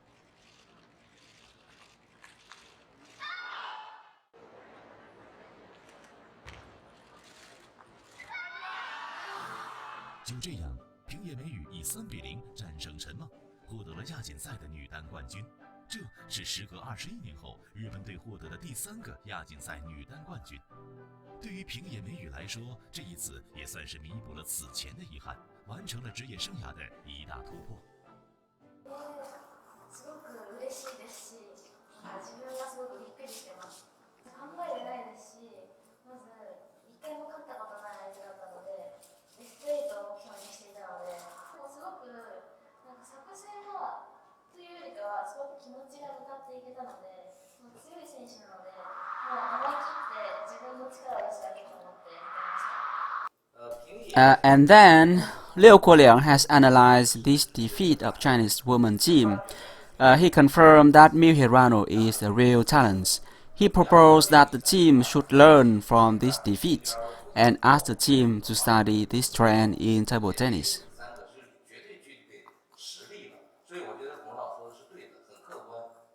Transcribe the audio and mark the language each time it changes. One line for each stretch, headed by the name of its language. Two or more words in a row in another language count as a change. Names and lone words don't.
Chinese: 就这样，平野美宇以3比0战胜陈梦，获得了亚锦赛的女单冠军。这是时隔21年后，日本队获得的第3个亚锦赛女单冠军。对于平野美宇来说，这一次也算是弥补了此前的遗憾，完成了职业生涯的一大突破。
Japanese: すごく嬉しいですし、自分がすごくびっくりしてます。考えてないですし、まず一回も勝ったことない相手だったので、ベスト8を目標にしていたので、もうすごく作戦はというよりかはすごく気持ちが向かっていけたので、強い選手なので、もう思い切って自分の力を出すだけと思ってやってました。
English: And then Liu Guoliang has analyzed this defeat of Chinese women's team. He confirmed that Miu Hirano is a real talent. He proposed that the team should learn from this defeat and asked the team to study this trend in table tennis.